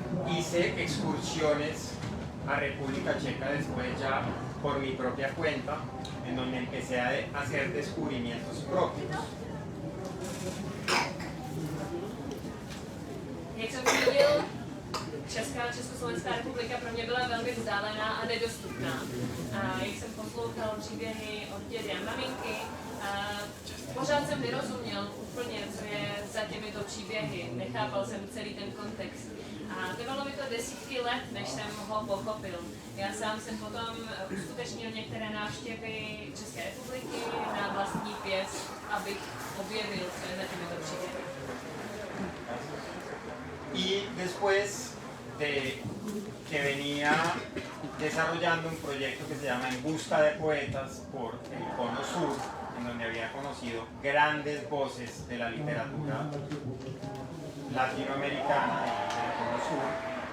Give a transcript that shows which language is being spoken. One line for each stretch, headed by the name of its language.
Spanish: Hice excursiones a República Checa después ya por mi propia cuenta, en donde empecé a hacer descubrimientos propios.
Czech: Jak jsem viděl, Československá republika pro mě byla velmi vzdálená a nedostupná. A jak jsem poslouchal příběhy od dědy a maminky, pořád jsem nerozuměl úplně, co je za těmito příběhy. Nechápal jsem celý ten kontext. A trvalo mi to desítky let, než jsem ho pochopil. Já sám jsem potom uskutečnil některé návštěvy České republiky na vlastní pěst, abych objevil, co je za těmito příběhy.
Spanish: Y después de que venía desarrollando un proyecto que se llama En Busca de Poetas por el Cono Sur, en donde había conocido grandes voces de la literatura latinoamericana y del Cono Sur,